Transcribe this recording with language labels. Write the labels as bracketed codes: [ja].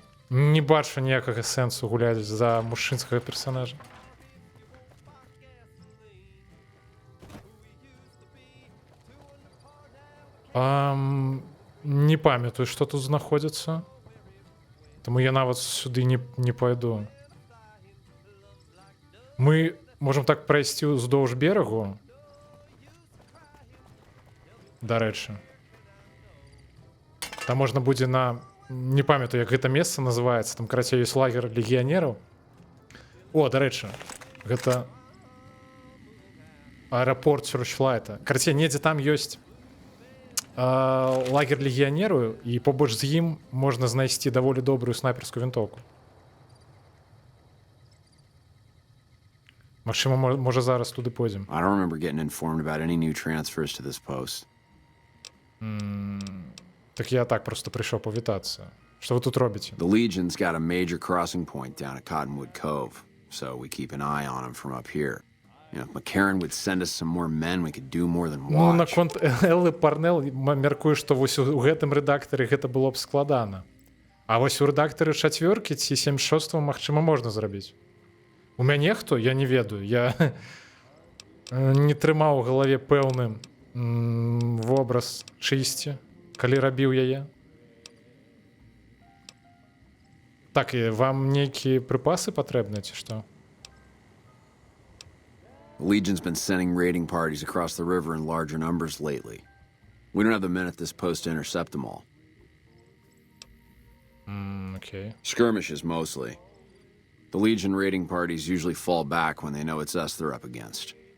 [be] Не бачу ніякага сэнсу гуляць за мужчынскага персонажа. Не памятаю, што тут знаходзіцца. Таму я нават сюды не пойду. Мы можам так прайсці ўздоўж берагу. Дарэчы. Там можна будзе на... Не памятаю, як гэта месца называецца. Там, карацей, ёсць лагер легіянераў. О, дарэчы, гэта аэрапорт Сёрчлайта. Карацей, недзе там ёсць лагер легіянеру, і побач з ім можна знайсці даволі добрую снайперскую вінтоўку. Магчыма, можа зараз туды пойдзем. [en] I don't remember getting informed about any new transfers to this post. [be] Так я так просто прыйшоў павітацца. Што вы тут робіце? [en] The Legion's got a major crossing point down at Cottonwood Cove, so we keep an eye on them from up here. You know, if McCarran would send us some more men, we could do more than Ну, watch. [be] наконт Эллы Парнел, мяркую, што вось у гэтым рэдактары гэта было б складана. А вось у рэдактары чацвёркі ці 76-го, магчыма, можна зрабіць. У мяне хто? Я не ведаю. Я не трымаў у галаве пэўны вобраз чысці, калі рабіў яе. Так, і вам нейкія прыпасы патрэбныя, ці што? [en] The Legion's been sending raiding parties across the river in larger numbers lately. We don't have the men at this post to intercept them all. Okay. Skirmishes, mostly. The Legion raiding parties usually fall back when they know it's us they're up against.